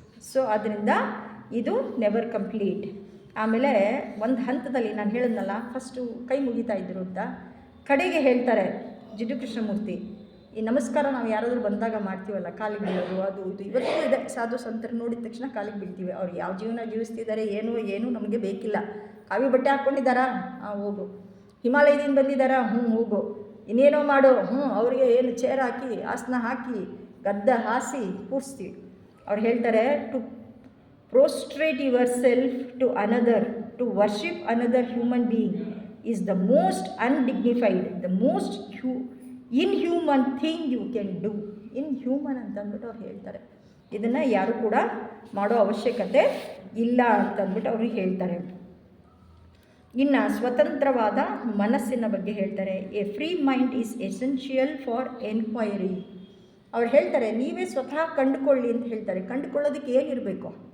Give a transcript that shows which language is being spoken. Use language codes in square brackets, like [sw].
[kn] So ಅದರಿಂದ ಇದು [en] Never complete. [kn] ಆಮೇಲೆ ಒಂದು ಹಂತದಲ್ಲಿ ನಾನು ಹೇಳಿದ್ನಲ್ಲ, ಫಸ್ಟು ಕೈ ಮುಗಿತಾ ಇದ್ರು ಅಂತ, ಕಡೆಗೆ ಹೇಳ್ತಾರೆ ಜಿಡ್ಡು ಕೃಷ್ಣಮೂರ್ತಿ, ಈ ನಮಸ್ಕಾರ ನಾವು ಯಾರಾದರೂ ಬಂದಾಗ ಮಾಡ್ತೀವಲ್ಲ, ಕಾಲಿಗೆ ಬೀಳೋದು ಅದು ಇದು ಇವತ್ತೂ ಇದೆ. ಸಾಧು ಸಂತರು ನೋಡಿದ ತಕ್ಷಣ ಕಾಲಿಗೆ ಬೀಳ್ತೀವಿ. ಅವ್ರು ಯಾವ ಜೀವನ ಜೀವಿಸ್ತಿದ್ದಾರೆ ಏನೂ ನಮಗೆ ಬೇಕಿಲ್ಲ. ಕಾವಿ ಬಟ್ಟೆ ಹಾಕ್ಕೊಂಡಿದ್ದಾರಾ, ಹೋಗು. ಹಿಮಾಲಯದಿಂದ ಬಂದಿದ್ದಾರಾ, ಹೋಗು. ಇನ್ನೇನೋ ಮಾಡು, ಅವರಿಗೆ ಏನು ಚೇರ್ ಹಾಕಿ ಆಸನ ಹಾಕಿ ಗದ್ದ ಹಾಸಿ ಕೂರಿಸ್ತೀವಿ. ಅವ್ರು ಹೇಳ್ತಾರೆ, [en] To prostrate yourself to another, to worship another human being is the most undignified, the most inhuman thing you can do. [kn] Inhuman ಅಂತಂದ್ಬಿಟ್ಟು ಅವ್ರು ಹೇಳ್ತಾರೆ. ಇದನ್ನು ಯಾರು ಕೂಡ ಮಾಡೋ ಅವಶ್ಯಕತೆ ಇಲ್ಲ ಅಂತಂದ್ಬಿಟ್ಟು ಅವ್ರಿಗೆ ಹೇಳ್ತಾರೆ. ಇನ್ನು ಸ್ವತಂತ್ರವಾದ ಮನಸ್ಸಿನ ಬಗ್ಗೆ ಹೇಳ್ತಾರೆ. [en] A free mind is essential for enquiry. [kn] ಅವ್ರು ಹೇಳ್ತಾರೆ, ನೀವೇ ಸ್ವತಃ ಕಂಡುಕೊಳ್ಳಿ ಅಂತ ಹೇಳ್ತಾರೆ. ಕಂಡುಕೊಳ್ಳೋದಕ್ಕೆ ಏನಿರಬೇಕು?